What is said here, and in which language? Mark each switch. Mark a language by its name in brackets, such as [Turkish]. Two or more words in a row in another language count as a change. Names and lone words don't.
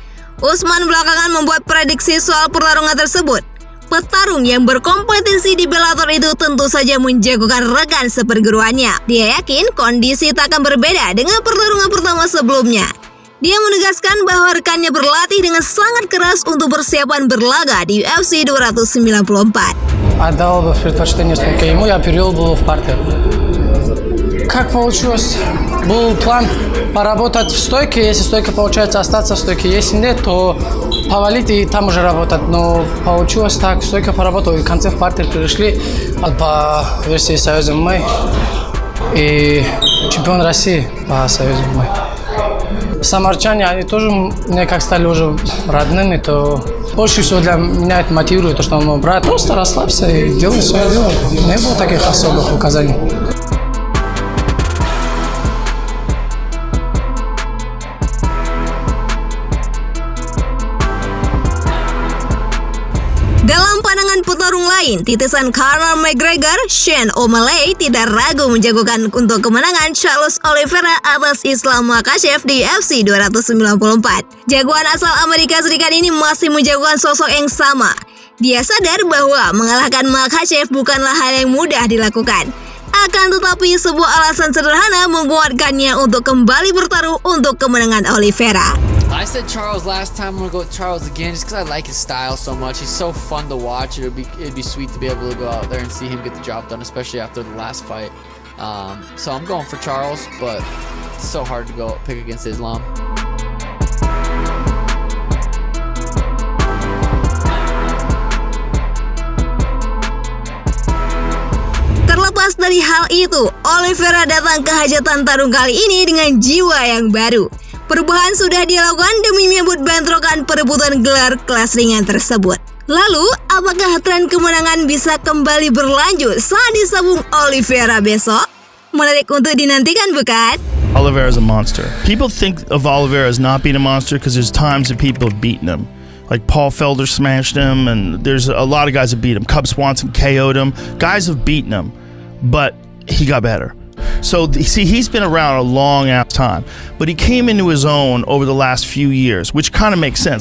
[Indonesian] Usman belakangan membuat prediksi soal pertarungan tersebut. Petarung yang berkompetisi di Bellator itu tentu saja menjagokan rekan seperguruannya. Dia yakin kondisi tak akan berbeda dengan pertarungan pertama sebelumnya. Dia menegaskan bahwa rekannya berlatih dengan sangat keras untuk persiapan berlaga di UFC 294. [Russian] Отдал бы предпочтение стойке ему, я перевел бы в партер. Как получилось? Был план поработать в стойке, если стойка получается остаться в стойке, если нет, то повалить и там уже работать. Но получилось так, стойка поработала, и в конце в партер перешли по версии Союза ММА и чемпион России по Союзу ММА. Самарчане, они тоже мне как стали уже родными, то больше всего для меня это мотивирует, то, что он мой брат. Просто расслабься и делай свое дело. Не было таких особых указаний. [Indonesian] Dalam pandangan petarung lain, titisan Conor McGregor, Shane O'Malley tidak ragu menjagokan untuk kemenangan Charles Oliviera atas Islam Makhachev di UFC 294. Jagoan asal Amerika Serikat ini masih menjagokan sosok yang sama. Dia sadar bahwa mengalahkan Makhachev bukanlah hal yang mudah dilakukan. Akan tetapi sebuah alasan sederhana menguatkannya untuk kembali bertaruh untuk kemenangan Oliviera. [English] I said Charles last time. I'm gonna go with Charles again just because I like his style so much. He's so fun to watch. It'd be sweet to be able to go out there and see him get the job done, especially after the last fight. So I'm going for Charles, but it's so hard to go pick against Islam. [Indonesian] Terlepas dari hal itu, Oliviera datang ke hajatan tarung kali ini dengan jiwa yang baru. Perubahan sudah dilakukan demi menyambut bentrokan perebutan gelar kelas ringan tersebut. Lalu, apakah tren kemenangan bisa kembali berlanjut saat disambung Oliviera besok? Menarik untuk dinantikan, bukan? [English] Oliveira is a monster. People think of Oliveira as not being a monster because there's times that people have beaten him. Like Paul Felder smashed him, and there's a lot of guys that beat him. Cub Swanson KO'd him. Guys have beaten him, but he got better. So, see, he's been around a long ass time, but he came into his own over the last few years, which kind of makes sense.